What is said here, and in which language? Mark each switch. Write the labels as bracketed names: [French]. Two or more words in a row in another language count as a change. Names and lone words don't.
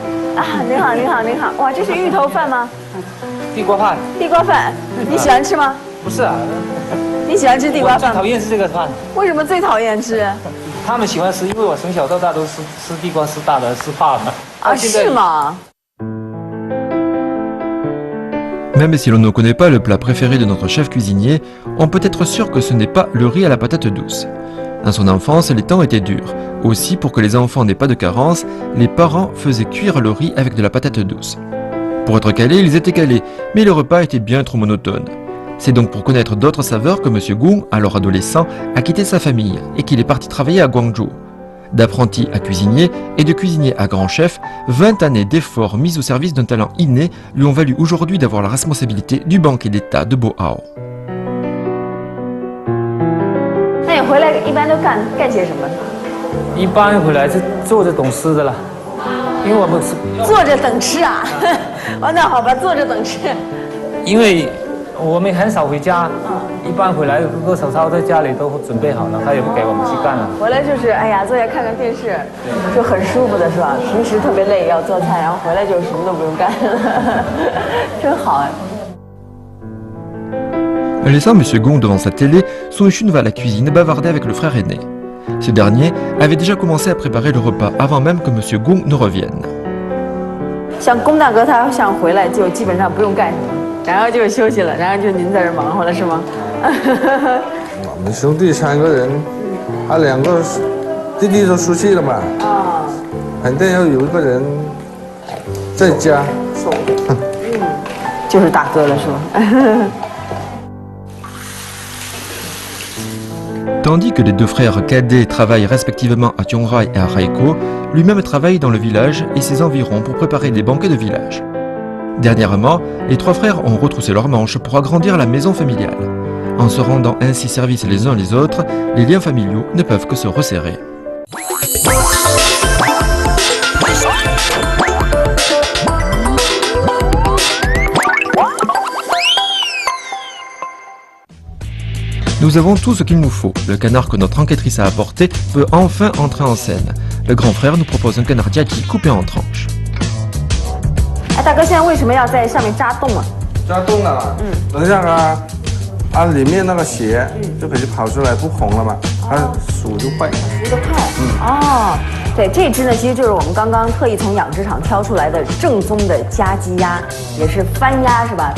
[Chinese] 啊，您好，您好，您好。哇，这是芋头饭吗？地瓜饭。地瓜饭，你喜欢吃吗？不是啊。你喜欢吃地瓜饭？最讨厌是这个饭。为什么最讨厌吃？他们喜欢吃，因为我从小到大都吃地瓜吃大的，吃怕了。啊，是吗？ [French] Même si l'on ne connaît pas le plat préféré de notre chef cuisinier, on peut être sûr que ce n'est pas le riz à la patate douce. Dans son enfance, les temps étaient durs. Aussi, pour que les enfants n'aient pas de carence, les parents faisaient cuire le riz avec de la patate douce. Pour être calés, ils étaient calés, mais le repas était bien trop monotone. C'est donc pour connaître d'autres saveurs que M. Gung, alors adolescent, a quitté sa famille et qu'il est parti travailler à Guangzhou. D'apprenti à cuisinier et de cuisinier à grand chef, 20 années d'efforts mis au service d'un talent inné lui ont valu aujourd'hui d'avoir la responsabilité du banquet d'État de Boao. [Chinese] 那你回来一般都干些什么？一般回来是坐着等吃的了，因为我们是坐着等吃啊。哦，那好吧，坐着等吃。因为我们很少回家，一般回来哥哥嫂嫂在家里都准备好了，他也不给我们去干了。回来就是哎呀，坐下看看电视，就很舒服的是吧？平时特别累要做菜，然后回来就什么都不用干，真好哎。 [French] Laissant M. Gung devant sa télé, Song Xun va à la cuisine bavarder avec le frère aîné. Ce dernier avait déjà commencé à préparer le repas avant même que M. Gung ne revienne. [Chinese] 像龚大哥他想回来就基本上不用干什么，然后就休息了，然后就您在这忙活了是吗？我们兄弟3个人，他2个弟弟都出去了嘛，肯定要有一个人在家守着。就是大哥了是吧？ [French] Tandis que les deux frères cadets travaillent respectivement à Tiongrai et à Raiko, lui-même travaille dans le village et ses environs pour préparer des banquets de village. Dernièrement, les 3 frères ont retroussé leurs manches pour agrandir la maison familiale. En se rendant ainsi service les uns les autres, les liens familiaux ne peuvent que se resserrer. Nous avons tout ce qu'il nous faut. Le canard que notre enquêtrice a apporté peut enfin entrer en scène. Le grand frère nous propose un canard diaki coupé en tranches. [Chinese] 哎，大哥，现在为什么要在上面扎洞啊？扎洞啊，能让它里面那个血就可以跑出来，不红了嘛，它熟就快。熟得快。哦，对，这只呢，其实就是我们刚刚特意从养殖场挑出来的正宗的家鸡鸭，也是番鸭是吧？